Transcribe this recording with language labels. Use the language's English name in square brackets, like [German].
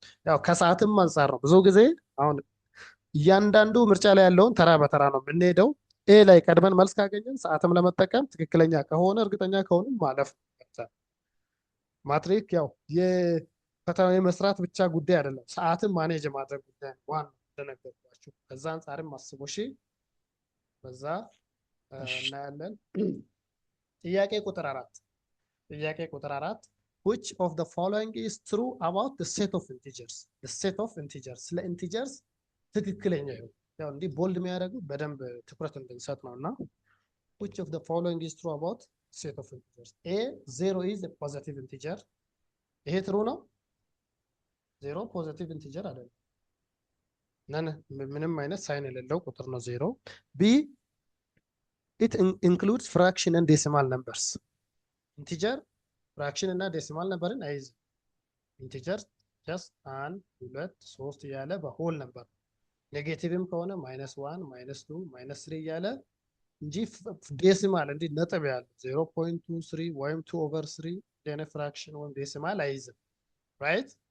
[Amharic] ያው ከሰዓትም አንጻር ነው። ብዙ ጊዜ አሁን እያንዳንዱ ምርጫ ላይ ያለውን ተራ በተራ ነው የምንሄደው። ኤ ላይ ቀድመን መልስ ካገኘን ሰዓትም ለመጠቀም ትክክለኛ ከሆነ እርግጠኛ ከሆንም ማለፍ ነው። ማትሪክ ያው የፈተና የመስራት ብቻ ጉዳይ አይደለም፣ ሰዓትን ማኔጅ የማድረግ ጉዳይ ነው። ዋና እንደነገርኳችሁ ከዛ አንጻርም አስቦ በዛ እናያለን። ጥያቄ ቁጥር 4 ጥያቄ ቁጥር 4 [English] which of the following is true about the set of integers? [Amharic] the set of integers ስለ integers ትክክለኛ ይሁን። ያው እንዲህ ቦልድ የሚያደርጉ በደንብ ትኩረት እንድንሰጥ ነውና [English] which of the following is true about set of integers? a 0 is a positive integer። [Amharic] ይሄ ትሩ ነው። 0 ፖዚቲቭ ኢንቲጀር አይደለም። ምንም አይነት ሳይን የሌለው ቁጥር ነው 0። b [English] it includes fraction and decimal numbers። [Amharic] ኢንቲጀር ፍራክሽን እና ዴሲማል ነምበርን አይይዝም። ኢንቲጀር ጀስት 1 2 3 እያለ በሆል ነምበር፣ ኔጌቲቭም ከሆነ -1 -2 -3 እያለ እንጂ ዴሲማል እንዲህ ነጥብ ያለ 0.23 ወይም 2/3 ደነ ፍራክሽን ወይም ዴሲማል አይይዝም። ራይት?